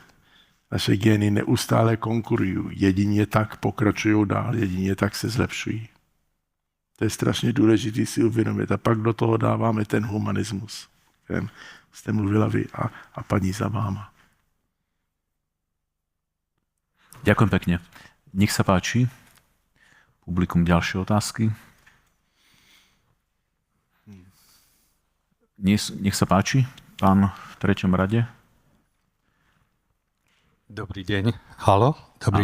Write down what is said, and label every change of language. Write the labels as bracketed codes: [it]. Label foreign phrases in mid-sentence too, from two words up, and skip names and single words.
[cs] Naše gény neustále konkurují, jedině tak pokračují dál, jedině tak se zlepšují. To je strašně důležité si uvědomit. A pak do toho dáváme ten humanismus, kterém jste mluvila vy a paní za váma. [sk] Ďakujem pekne. Nech sa páči. Publikum, ďalšie otázky. Nech sa páči. Pán v treťom rade. Dobrý deň. Halo? Dobrý